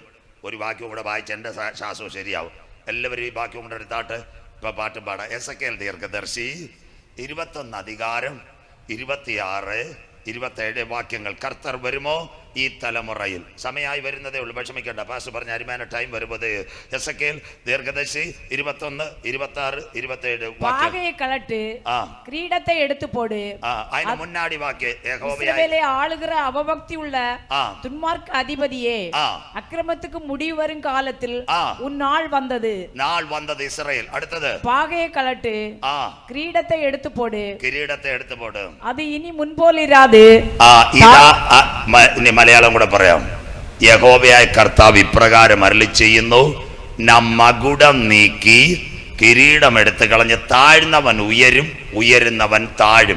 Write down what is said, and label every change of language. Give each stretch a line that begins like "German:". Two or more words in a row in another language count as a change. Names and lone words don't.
Malayalam: ഒരു വാക്യം കൂടെ വായിച്ച് എൻ്റെ ശ്വാസവും ശരിയാവും. എല്ലാവരും ഈ വാക്യം കൂടെ എടുത്താട്ട് ഇപ്പൊ പാട്ടും പാടാം. എസെക്കിയേൽ ദീർഘദർശി 21 അധികാരം 26, 27 വാക്യങ്ങൾ. കർത്തർ വരുമോ ഈ തലമുറയിൽ? സമയമായി വരുന്നതേ ഉള്ളൂ, വിഷമിക്കേണ്ട. പാസ് പറഞ്ഞ അരിമാന ടൈം വരുമ്പോൾ എസെക്കിയേൽ ദീർഘദർശി 21, 26, 27
Tamil: பாகையை கலட்டு, கிரீடத்தை எடுத்து போடு.
Malayalam: അതിന് മുന്നാടി വാക്യം
Tamil: இஸ்ரவேலை ஆளுகிற அவபக்தி உள்ள துன்மார்க்க அதிபதியே, அக்கிரமத்துக்கு முடிவு வரும் காலத்தில் உன் நாள் வந்தது. நாள் வந்தது இஸ்ரவேல். அடுத்தது பாகையை கலட்டு, கிரீடத்தை எடுத்து போடு. கிரீடத்தை எடுத்து போடு. அது இனி முன்போல் இராதே.
Malayalam: മലയാളം കൂടെ പറയാം. യഹോവയായ കർത്താവ് ഇപ്രകാരം അരുളി ചെയ്യുന്നു, മകുടം നീക്കി കിരീടം എടുത്ത് കളഞ്ഞ് താഴ്ന്നവൻ ഉയരും, ഉയരുന്നവൻ താഴും.